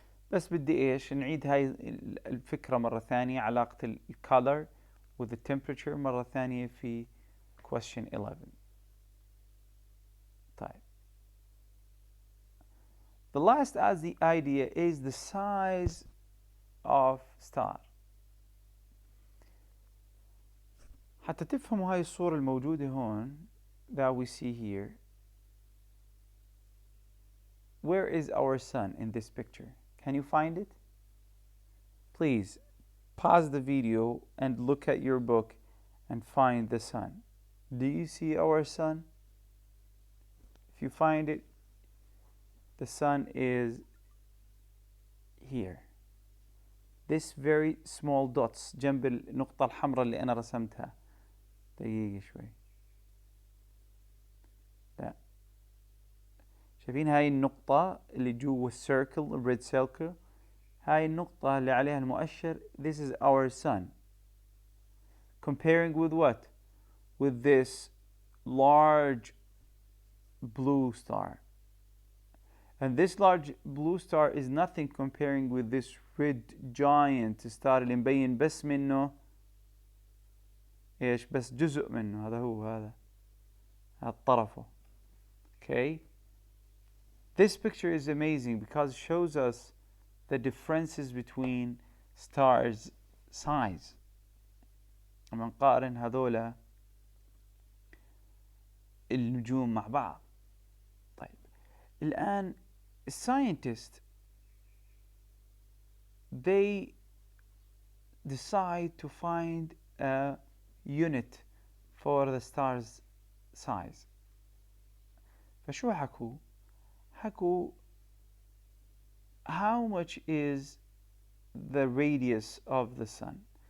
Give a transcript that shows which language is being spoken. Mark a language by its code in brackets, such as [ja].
[ar] بس بدي ايش؟ نعيد هاي الفكرة مرة ثانية، علاقة الcolor [en] with the temperature [ar] مرة ثانية في question 11. طيب. [en] The last as the idea is the size of star. [ar] حتى تفهموا هاي الصورة الموجودة هون [en] that we see here. Where is our sun in this picture? Can you find it? Please pause the video and look at your book and find the sun. Do you see our sun? If you find it, the sun is here. This very small dots [ar] جنب النقطة الحمراء اللي أنا رسمتها. دقيقة شوي. لا. شايفين هاي النقطة اللي جوا السيركل الريد سيركل؟ هاي النقطة اللي عليها المؤشر. [en] This is our sun. Comparing with what? With this large blue star. And this large blue star is nothing comparing with this red giant star [ar] اللي مبين بس منه ايش؟ بس جزء منه. هذا هو هذا طرفه. Okay. [en] This picture is amazing because it shows us the differences between stars' size. [ar] لما نقارن هذولا النجوم مع بعض. طيب. الآن [en] scientists they decide to find a unit for the star's size. [ar] فشو حكوا؟ حكوا [en] how much is the radius of the sun.